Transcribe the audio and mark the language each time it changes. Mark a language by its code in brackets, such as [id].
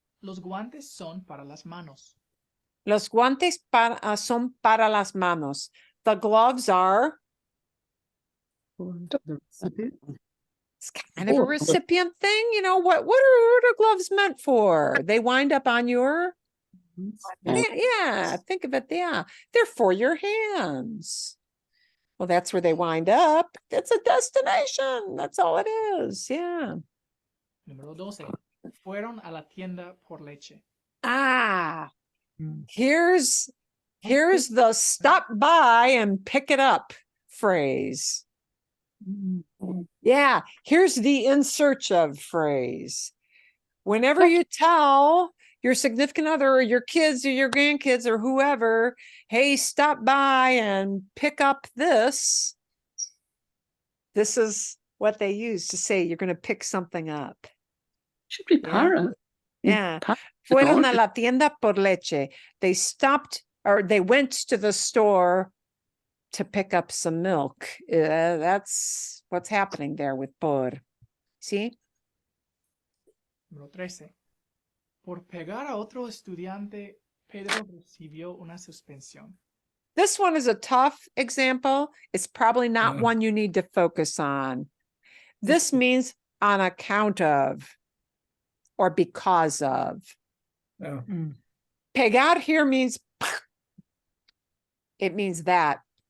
[es] Los guantes son para las manos. Los guantes son para las manos. [en] The gloves are. It's kind of a recipient thing. You know, what are gloves meant for? They wind up on your. Yeah, think of it. Yeah, they're for your hands. Well, that's where they wind up. It's a destination. That's all it is. Yeah. [es] Número 12. Fueron a la tienda por leche. [en] Here's the stop by and pick it up phrase. Yeah, here's the in search of phrase. Whenever you tell your significant other or your kids or your grandkids or whoever, hey, stop by and pick up this. This is what they use to say you're going to pick something up. Should be para. [es] Yeah. Fueron a la tienda por leche. [en] They stopped or they went to the store to pick up some milk. That's what's happening there with por. See? [es] Número 13. Por pegar a otro estudiante, Pedro recibió una suspensión. [en] This one is a tough example. It's probably not Yeah. one you need to focus on. This means on account of or because of. Yeah. Pegar here means it means that.